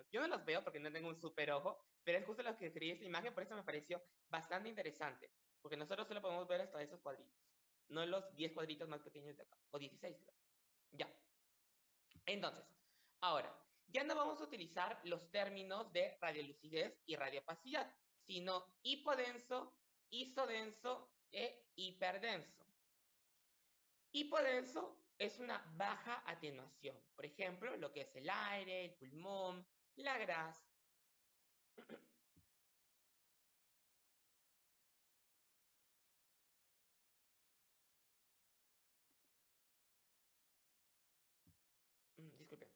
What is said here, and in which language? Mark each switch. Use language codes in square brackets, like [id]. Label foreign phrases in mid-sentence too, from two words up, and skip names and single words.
[es] Yo no los veo porque no tengo un super ojo, pero es justo lo que escribí esta imagen, por eso me pareció bastante interesante. Porque nosotros solo podemos ver hasta esos cuadritos, no los 10 cuadritos más pequeños de acá, o 16, creo. Ya. Entonces, ahora, ya no vamos a utilizar los términos de radiolucidez y radiopacidad, sino hipodenso, isodenso e hiperdenso. Hipodenso es una baja atenuación. Por ejemplo, lo que es el aire, el pulmón, la grasa. Disculpe.